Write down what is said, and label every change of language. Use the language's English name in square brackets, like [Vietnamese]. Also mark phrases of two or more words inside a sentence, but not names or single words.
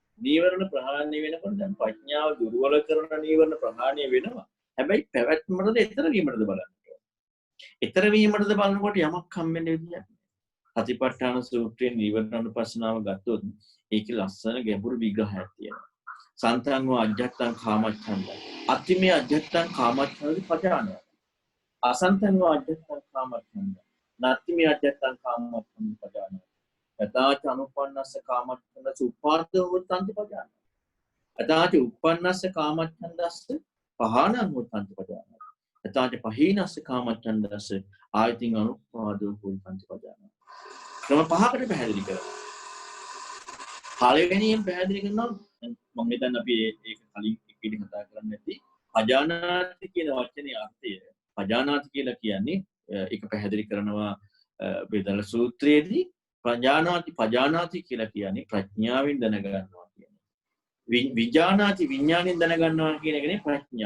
[Sinhala] නීවරණ ප්‍රහාණය වෙනකොට දැන් ප්‍රඥාව දුර්වල කරන නීවරණ ප්‍රහාණය වෙනවා. හැබැයි පැවැත්මටද ඊතර වීමටද බලන්න. ඊතර වීමටද බලනකොට යමක් හම්බෙන්නේ විදියක්. සතිපට්ඨාන සූත්‍රයේ නීවරණ අනුපස්සනාව ගත්තොත් ඒකේ ලස්සන ගැඹුරු විග්‍රහයක් තියෙනවා. [Pali] සන්තං අජ්ජත්තං කාමච්ඡන්ද. අතිමේ අජ්ජත්තං කාමච්ඡන්ද පජානය. අසන්තං අජ්ජත්තං කාමච්ඡන්ද. නත්තිමේ අජ්ජත්තං කාමච්ඡන්ද පජානය. යතාච අනුපන්නස්ස කාමච්ඡන්ද සුපාර්ථෝ වත්තන්ති පජානය. යතාච උපන්නස්ස කාමච්ඡන්දස්ස පහානං වත්තන්ති පජානය. යතාච පහීනස්ස කාමච්ඡන්දස්ස ආයතින් අනුපාදෝ වත්තන්ති පජානය. [Sinhala] ක්‍රම පහකට පැහැදිලි කරනවා. පළවෙනියෙන් පැහැදිලි කරනවා මම හිතන්නේ අපි ඒක කලින් ඉක්කිට කතා කරන්න ඇති පජානාති කියන වචනේ අර්ථය පජානාති කියලා කියන්නේ ඒක පැහැදිලි කරනවා වේදල සූත්‍රයේදී පජානාති කියලා කියන්නේ ප්‍රඥාවෙන් දැනගන්නවා කියන්නේ විඥානාති විඥාණයෙන් දැනගන්නවා කියන එකනේ ප්‍රඥාව.